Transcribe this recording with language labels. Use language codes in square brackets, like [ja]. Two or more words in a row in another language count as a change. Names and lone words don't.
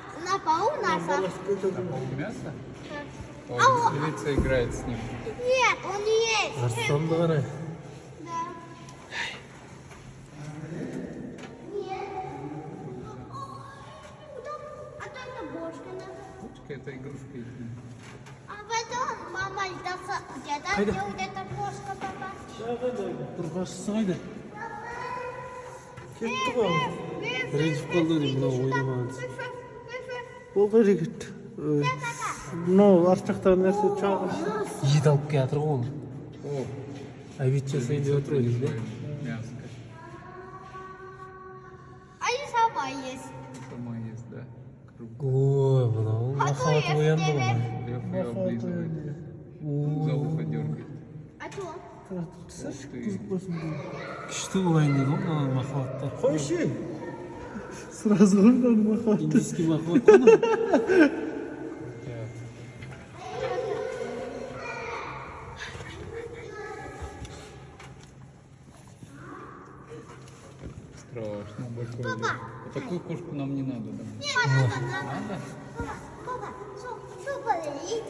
[ru] На полу мясо. Мясо? А Ой, львица играет с ним. Нет, он не есть. [kk] Арыстанды қарай. [ru] Да. Нет. А то это бошка надо. Ручка — это игрушка их. А потом мама где-то делает это бошка, папа. [kk] Тұрғашысы қайда? Кетті ғой. Ренжіп қалды деймін, мынау ойнамағансың. Ол қайда кетті? Мынау арт жақтағы нәрсе чағып. Ет алып келе жатыр ғой оны. О, Обед жасайын деп отыр ғой деймін. [ru] мяско. А и сама есть. Сама есть, да? Круг. [kk] Ой, мынау махаббаты оянды ғой. [ru] Лев ее облизывает. За ухо дергает. А что? [kk] Түсірші қызып болсын дейді. Күшті болайын дейді ғой мынау махаббаттар. Қойшы! Сразу ғой мынау махаббат. Индийский махаббат қой мынау. [ru] Страшно, большой лев. А такую кошку нам не надо, да? Надо. Папа, иди.